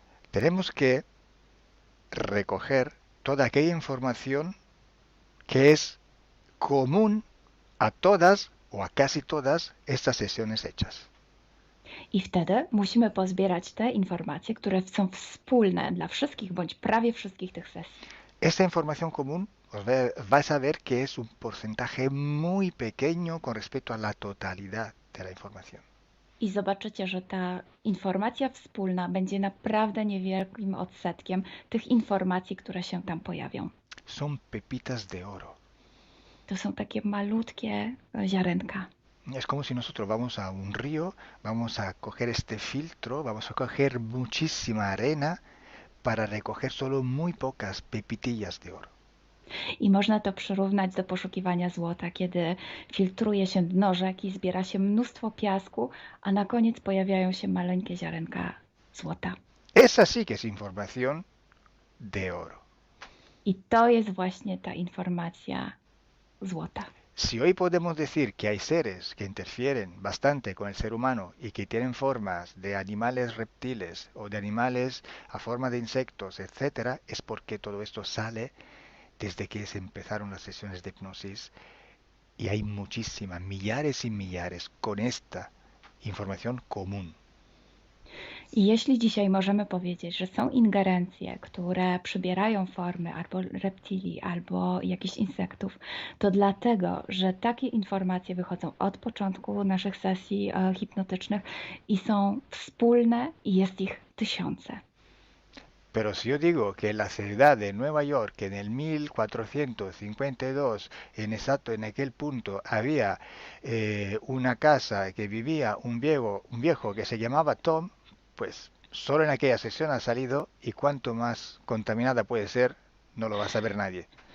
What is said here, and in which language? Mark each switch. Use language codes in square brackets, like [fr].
[es] tenemos que recoger toda aquella información que es común a todas o a casi todas estas sesiones hechas. [pl] I wtedy musimy pozbierać te informacje, które są wspólne dla wszystkich bądź prawie wszystkich tych sesji. [es] Esta información común vais a ver que es un porcentaje muy pequeño con respecto a la totalidad de la información. [pl] I zobaczycie, że ta informacja wspólna będzie naprawdę niewielkim odsetkiem tych informacji, które się tam pojawią. [es] Son pepitas de oro. [pl] To są takie malutkie ziarenka. [es] Es como si nosotros vamos a un río, vamos a coger este filtro, vamos a coger muchísima arena para recoger solo muy pocas pepitillas de oro. [pl] I można to przyrównać do poszukiwania złota, kiedy filtruje się dno rzeki, zbiera się mnóstwo piasku, a na koniec pojawiają się maleńkie ziarenka złota. [es] Esa sí que es información de oro. [pl] I to jest właśnie ta informacja złota. [es] Si hoy podemos decir que hay seres que interfieren bastante con el ser humano y que tienen formas de animales reptiles o de animales a forma de insectos, etcétera, es porque todo esto sale desde que se empezaron las sesiones de hipnosis y hay muchísimas, millares y millares con esta información común. [pl] I jeśli dzisiaj możemy powiedzieć, że są ingerencje, które przybierają formy albo reptilii, albo jakichś insektów, to dlatego, że takie informacje wychodzą od początku naszych sesji hipnotycznych i są wspólne i jest ich tysiące. [es] Pero si yo digo que en la ciudad de Nueva York en el 1452, en aquel punto, había una casa que vivía un viejo que se llamaba Tom, pues solo en aquella sesión ha salido, y cuanto más contaminada puede ser, no lo va a saber nadie.